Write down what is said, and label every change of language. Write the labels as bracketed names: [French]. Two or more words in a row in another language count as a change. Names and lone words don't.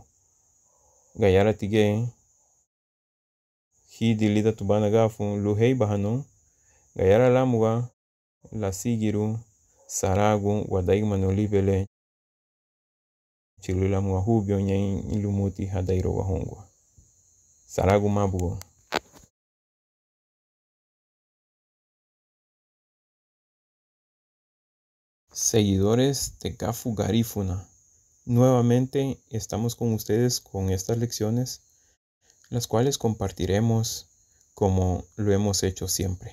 [Garifuna] Gayara tige hidi lida tubana gafu luhei bahanu. Gayara lamuga la sigiru saragu wadaigimanu libele chilulamu wahubio nyain ilumuti hadairo wahungwa. Saragu mabugo. [Spanish] Seguidores de Gafu Garifuna, nuevamente estamos con ustedes con estas lecciones, las cuales compartiremos como lo hemos hecho siempre.